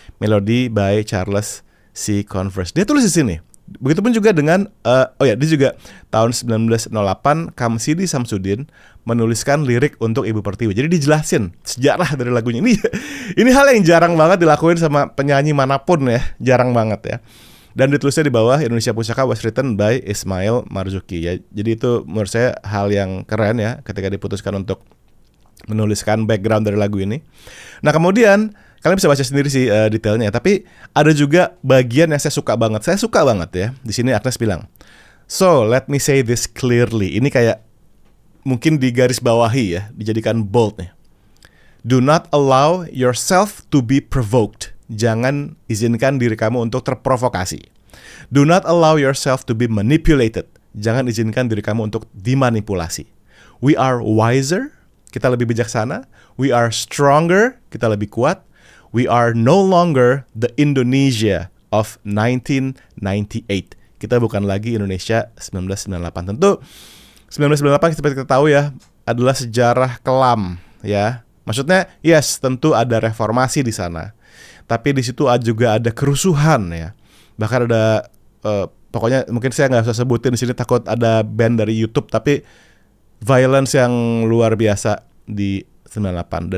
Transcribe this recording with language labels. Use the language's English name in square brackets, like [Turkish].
[Indonesian] Melodi by Charles C. Converse. Dia tulis di sini. Begitupun juga dengan dia juga tahun 1908 Kamsidi Samsudin menuliskan lirik untuk Ibu Pertiwi. Jadi dijelasin sejarah dari lagunya. Ini hal yang jarang banget dilakuin sama penyanyi manapun ya, jarang banget ya. Dan ditulisnya di bawah Indonesia Pusaka [English] was written by [Indonesian] Ismail Marzuki ya. Jadi itu menurut saya hal yang keren ya ketika diputuskan untuk menuliskan background dari lagu ini. Nah, kemudian kalian bisa baca sendiri sih detailnya. Tapi ada juga bagian yang saya suka banget. Saya suka banget ya. Di sini Agnes bilang, [English] "So let me say this clearly." [Indonesian] Ini kayak mungkin digaris bawahi ya, dijadikan bold nih. [English] Do not allow yourself to be provoked. [Indonesian] Jangan izinkan diri kamu untuk terprovokasi. [English] Do not allow yourself to be manipulated. [Indonesian] Jangan izinkan diri kamu untuk dimanipulasi. [English] We are wiser. [Indonesian] Kita lebih bijaksana. [English] We are stronger. [Indonesian] Kita lebih kuat. [English] We are no longer the Indonesia of 1998. [Indonesian] Kita bukan lagi Indonesia 1998. Tentu 1998 seperti kita tahu ya adalah sejarah kelam ya. Maksudnya [English] yes, [Indonesian] tentu ada reformasi di sana. Tapi di situ juga ada kerusuhan ya. Bahkan ada pokoknya mungkin saya nggak usah sebutin di sini takut ada ban dari YouTube, tapi [English] violence [Indonesian] yang luar biasa di 98.